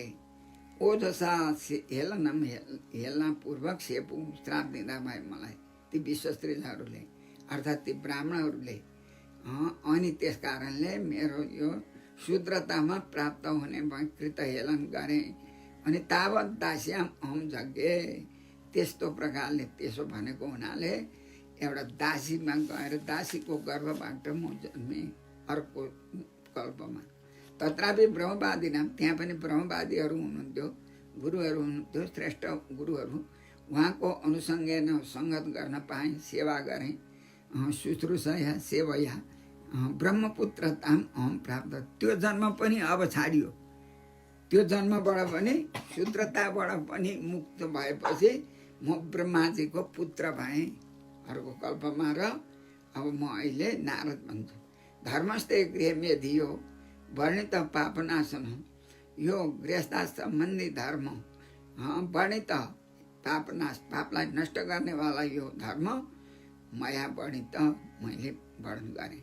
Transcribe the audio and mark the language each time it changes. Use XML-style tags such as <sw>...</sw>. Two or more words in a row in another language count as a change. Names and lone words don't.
<sa>ओजसा हेलनम,</sa> <ne>हेल्न पूर्वक सेपु श्राप दिँदा भए मलाई ती विश्वश्रीहरूले, अर्थात् ती ब्राह्मणहरूले अनि त्यस कारणले मेरो यो शूद्रतामा प्राप्त हुने कृत हेलन गरेँ।</ne> <sa>अनि तावत दास्याम अहम यज्ञे,</sa> <ne>त्यस्तो प्रकारले त्यसो भनेको हुनाले एउटा दासीमा गएर दासीको गर्भबाट म जन्मेँ अर्को कल्पमा।</ne> <sa>तत्रापि ब्रह्मवादी नाम,</sa> <ne>त्यहाँ पनि ब्रह्मवादीहरू हुनुहुन्थ्यो, गुरुहरू हुनुहुन्थ्यो, श्रेष्ठ गुरुहरू। उहाँको अनुसङ्गेन सङ्गत गर्न पाएँ, सेवा गरेँ,</ne> <sa>शुश्रूषया सेवया ब्रह्मपुत्रताम अहम प्राप्त।</sa> <ne>त्यो जन्म पनि अब छाडियो। त्यो जन्मबाट पनि शूद्रताबाट पनि मुक्त भएपछि म ब्रह्माजीको पुत्र भएँ अर्को कल्पमा। र अब म अहिले नारद भन्छु।</ne> <sa>धर्मस्ते गृह मेधियो वर्णित पापनाशन,</sa> <ne>यो गृहस्थ सम्बन्धी धर्म वर्णित पापनाश, पापलाई नष्ट गर्नेवाला यो धर्म माया वर्णित मैले वर्णन गरेँ।</ne>